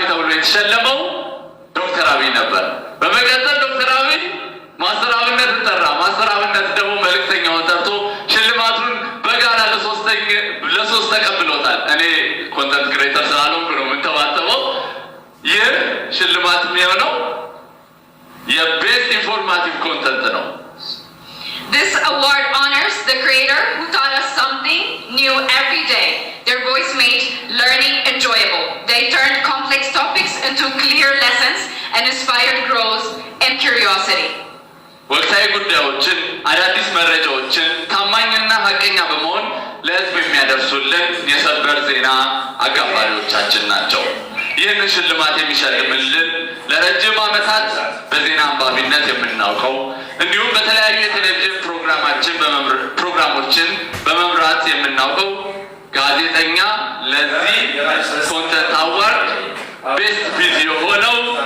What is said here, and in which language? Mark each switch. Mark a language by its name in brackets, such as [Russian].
[Amharic] የተሸለመው ዶክተር አብይ ነበር። በመቀጠል ዶክተር አብይ ማስተር አብነትን ጠራ። ማስተር አብነት ደግሞ መልእክተኛውን ጠርቶ ሽልማቱን በጋራ ለሶስት ተቀብሎታል። እኔ ኮንተንት ክሬተር ስላልሆንኩ ነው የምንተባተበው። ይህ ሽልማት የሚሆነው የቤስት ኢንፎርማቲቭ ኮንተንት ነው። [English] This award honors the creator who taught us something new every day. Their voice made learning enjoyable. They turned complex topics into clear lessons and inspired growth and curiosity. [Amharic] ወቅታዊ ጉዳዮችን፣ አዳዲስ መረጃዎችን ታማኝና ሀቀኛ በመሆን ለሕዝብ የሚያደርሱልን የሰበር ዜና አጋፋሪዎቻችን ናቸው። ይህን ሽልማት የሚሸልምልን ለረጅም ዓመታት በዜና አንባቢነት የምናውቀው እንዲሁም በተለያዩ የቴሌቪዥን ፕሮግራሞችን በመምራት የምናውቀው ጋዜጠኛ ለዚህ ኮንተንት አዋርድ ቤስት ቪዲዮ ሆነው